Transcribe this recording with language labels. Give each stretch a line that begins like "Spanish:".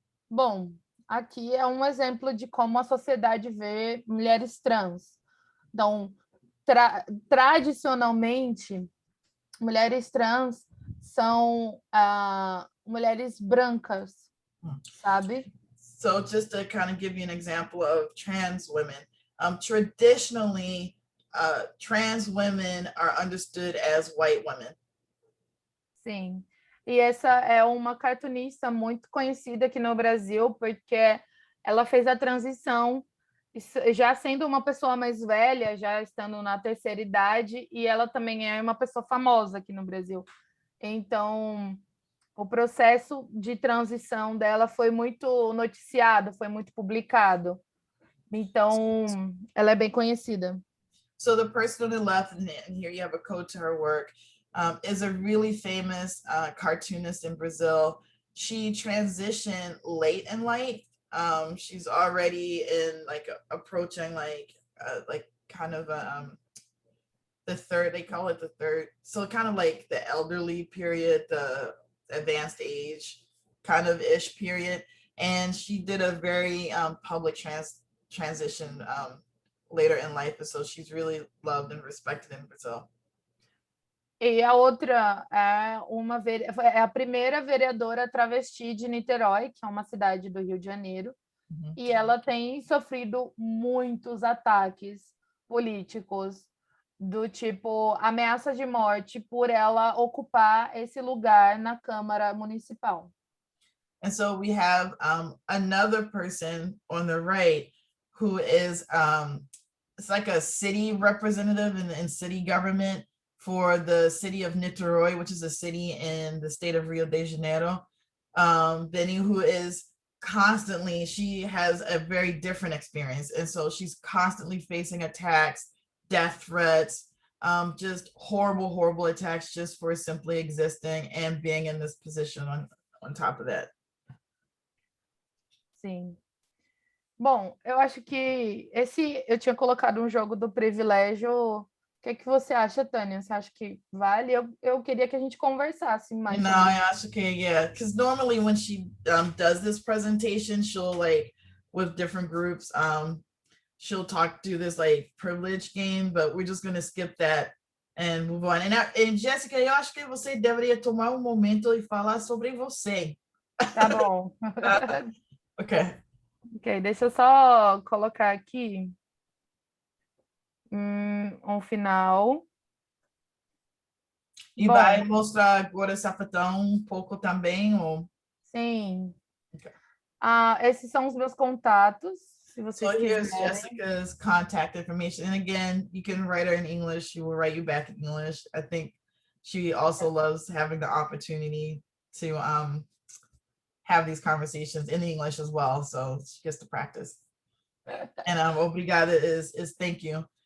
Portuguese: Bom, aqui é um exemplo de como a sociedade vê mulheres trans. Então, tradicionalmente, mulheres trans são mulheres brancas, sabe?
English: So just to kind of give you an example of trans women, traditionally, trans women are understood as white women.
Portuguese: Sim. E essa é uma cartunista muito conhecida aqui no Brasil, porque ela fez a transição, já sendo uma pessoa mais velha, já estando na terceira idade, e ela também é uma pessoa famosa aqui no Brasil. Então, o processo de transição dela foi muito noticiado, foi muito publicado. Então, ela é bem conhecida.
English: So the person on the left, and here you have a code to her work, is a really famous cartoonist in Brazil. She transitioned late in life. She's already in approaching kind of the third, they call it the third. So kind of like the elderly period, the advanced age kind of ish period. And she did a very public transition later in life. And so she's really loved and respected in Brazil.
Portuguese: E a outra é a primeira vereadora travesti de Niterói, que é uma cidade do Rio de Janeiro, e ela tem sofrido muitos ataques políticos, do tipo ameaça de morte por ela ocupar esse lugar na Câmara Municipal.
English: And so we have another person on the right who is it's like a city representative in city government for the city of Niterói, which is a city in the state of Rio de Janeiro. Benny, who is constantly, she has a very different experience. And so she's constantly facing attacks, death threats, just horrible, horrible attacks just for simply existing and being in this position on top of that.
Portuguese: Sim. Bom, eu acho que eu tinha colocado um jogo do privilégio. O que você acha, Tânia? Você acha que vale? Eu queria que a gente conversasse mais.
English: No, I
Portuguese: acho que,
English: yeah, because normally when she does this presentation, she'll with different groups, she'll do this privilege game, but we're just going to skip that and move on. And
Portuguese: Jéssica, eu acho que você deveria tomar um momento e falar sobre você. Tá bom.
English: Ok.
Portuguese: Ok, deixa eu só colocar aqui um final. E vai mostrar agora sapatão um pouco também? Ou... Sim.
English: Okay.
Portuguese: Esses são os meus contatos, se vocês
English: so here's
Portuguese: quiserem.
English: Jessica's contact information. And again, you can write her in English. She will write you back in English. I think she also loves having the opportunity to have these conversations in English as well. So she gets to practice. And obrigada is thank you.